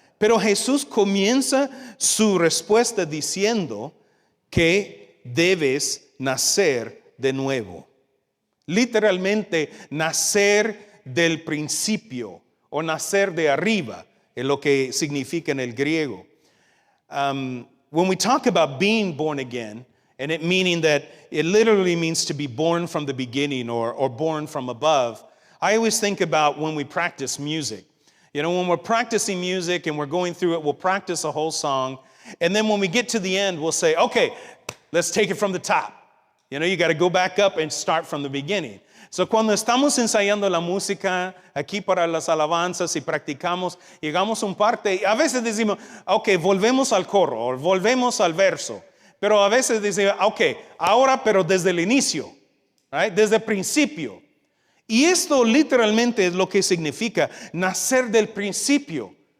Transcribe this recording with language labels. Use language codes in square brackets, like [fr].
[es] Pero Jesús comienza su respuesta diciendo que debes nacer de nuevo. Literalmente, nacer del principio o nacer de arriba es lo que significa en el griego. [en] When we talk about being born again, and it meaning that it literally means to be born from the beginning or born from above, I always think about when we practice music. You know, when we're practicing music and we're going through it, we'll practice a whole song. And then when we get to the end, we'll say, okay, let's take it from the top. You know, you got to go back up and start from the beginning. [es] So cuando estamos ensayando la música aquí para las alabanzas y practicamos, llegamos a un parte y a veces decimos, okay, volvemos al coro o volvemos al verso. Pero a veces decimos, okay, ahora pero desde el inicio, right? Desde el principio. Y esto literalmente es lo que significa nacer del principio.